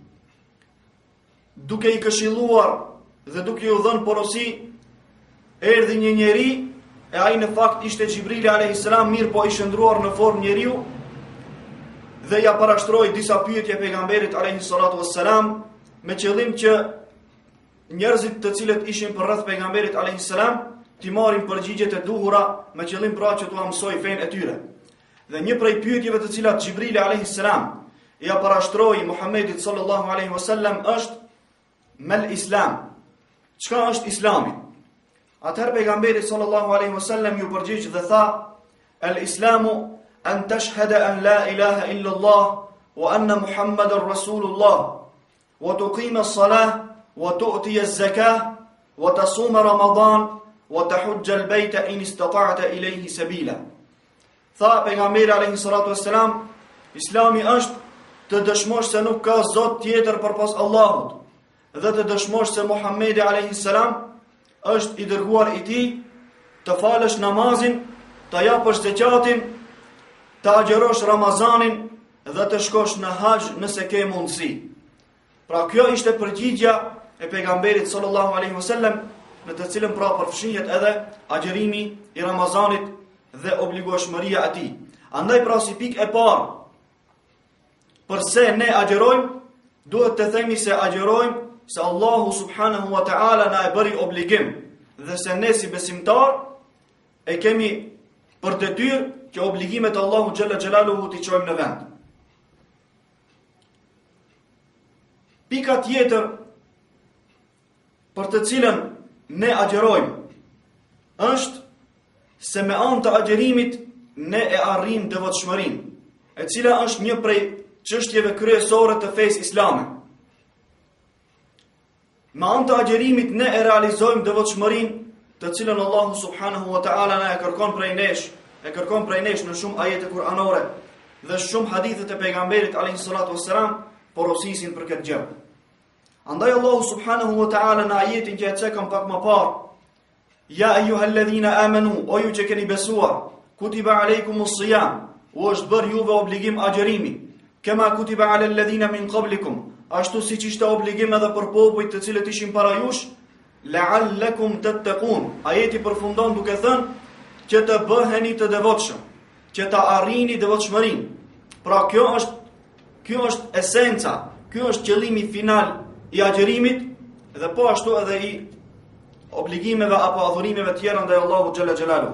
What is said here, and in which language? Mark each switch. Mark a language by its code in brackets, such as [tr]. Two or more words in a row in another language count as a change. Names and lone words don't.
[sq] duke i këshilluar dhe duke u dhënë porosi, erdhi një njeri, e ai në fakt ishte Gjibrili [ar] عليه السلام, [sq] mirë po i shndruar në formë njeriu, dhe ja parashtroi disa pyetje pejgamberit [ar] عليه الصلاة والسلام, [sq] me qëllim që njerëzit të cilët ishin përreth pejgamberit [ar] عليه السلام [sq] t'i marrin përgjigjet e duhura me qëllim pra që t'u mësoj fenë e tyre. Dhe një prej pyetjeve të cilat Xhibrili [ar] عليه السلام [sq] ja parashtroi Muhammedit [ar] صلى الله عليه وسلم [sq] është [ar] ما الإسلام. [sq] Çka është Islami? Atëherë pejgamberi [ar] صلى الله عليه وسلم [sq] ju përgjigj dhe tha: [ar] "الإسلام أن تشهد أن لا إله إلا الله وأن محمدا رسول الله وتقيم الصلاة وتؤتي الزكاة وتصوم رمضان وتحج البيت إن استطعت إليه سبيلا." [sq] Tha pejgamberi [ar] عليه الصلاة والسلام, [sq] Islami është të dëshmosh se nuk ka zot tjetër përpas Allahut dhe të dëshmosh se Muhamedi [ar] عليه السلام [sq] është i dërguar i tij, të falësh namazin, të japësh zakatin, të agjërosh Ramazanin dhe të shkosh në haxh nëse ke mundësi. Pra kjo ishte përgjigja e pejgamberit [ar] صلى الله عليه وسلم, [sq] në të cilën pra përfshihet edhe agjërimi i Ramazanit dhe obligueshmëria e tij. Andaj pra si pikë e parë, përse ne agjërojmë, duhet të themi se agjërojmë se Allahu [ar] سبحانه وتعالى [sq] na e bëri obligim dhe se ne si besimtar e kemi për detyrë që obligimet Allahu [ar] جل جلاله [sq] t'i çojmë në vend. Pika tjetër për të cilën ne agjërojmë është se me anë të agjërimit ne e arrijmë devotshmërinë, e cila është një prej çështjeve kryesore të fesë islame. Me anë të agjërimit ne e realizojmë devotshmërinë të cilën Allahu [ar] سبحانه وتعالى [sq] na e kërkon prej nesh në shumë ajete kuranore dhe shumë hadithe të pejgamberit [ar] عليه الصلاة والسلام [sq] porosisin për këtë gjë. Andaj Allahu [ar] سبحانه وتعالى [sq] në ajetin që e cekëm pak më parë: [ar] "يا أيها الذين آمنوا", [sq] o ju që keni besuar, [ar] "كتب عليكم الصيام", [sq] u është bërë juve obligim agjërimi, [ar] "كما كتب على الذين من قبلكم", [sq] ashtu siç ishte obligim edhe për popujt të cilët ishin para jush, [ar] "لعلكم تتقون", [sq] ajeti përfundon duke thënë që të bëheni të devotshëm, që të arrini devotshmërinë. Pra kjo është esenca, ky është qëllimi final i agjërimit dhe po ashtu edhe i obligimeve apo adhurimeve tjera ndaj Allahut [ar] جل جلاله.